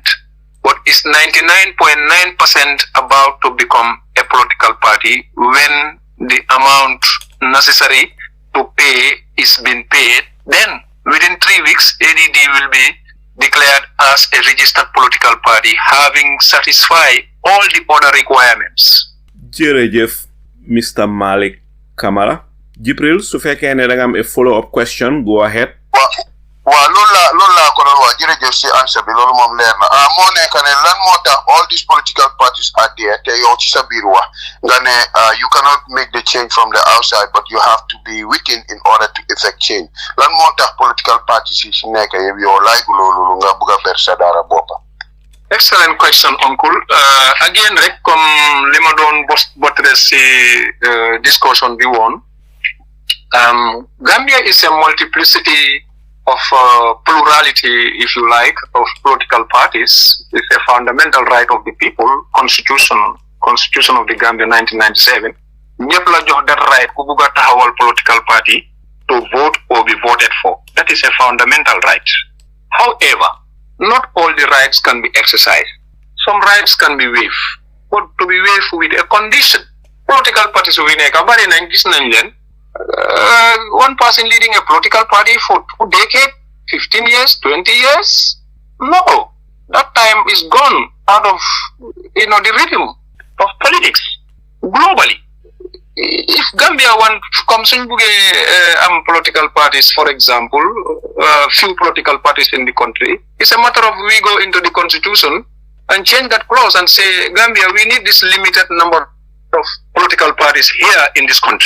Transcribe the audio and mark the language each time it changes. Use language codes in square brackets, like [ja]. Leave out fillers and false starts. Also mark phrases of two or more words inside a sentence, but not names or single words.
[en] But it's 99.9% about to become a political party when the amount necessary to pay is been paid. Then within 3 weeks, ADD will be declared as a registered political party, having satisfied all the other requirements. [wo] Jërëjëf Mr Malik Camara. Jibril, su fekkee ne da nga am a [en] follow-up question, go ahead. [wo] waaw loolu laa ko doon wax jërëjëf si answer bi loolu moom leer na moo nekk ne lan moo tax [en] all these political parties are there [wo] te yow ci sa biir wax nga ne [en] you cannot make the change from the outside but you have to be within in order to effect change [wo] lan moo tax [en] political parties [wo] yi si nekk yow like loolu nga bëgg a ber sa dara boppa. [en] Excellent question, Uncle. Again, [wo] rek comme li ma doon botre si discussion bi woon. [en] Gambia is a multiplicity of plurality, if you like, of political parties. It's a fundamental right of the people. Constitution of the Gambia 1997. [wo] ñëpp la jox [en] that right [wo] ku bugg a taxawal [en] political party to vote or be voted for. That is a fundamental right. However, not all the rights can be exercised. Some rights can be waived, but to be waived with a condition. Political parties [wo] we nekk bari nañ gis nañ leen. [en] One person leading a political party for 2 decades, 15 years, 20 years? No, that time is gone out of, the rhythm of politics globally. If Gambia comes in political parties, for example, few political parties in the country, it's a matter of we go into the constitution and change that clause and say, Gambia, we need this limited number of political parties here in this country.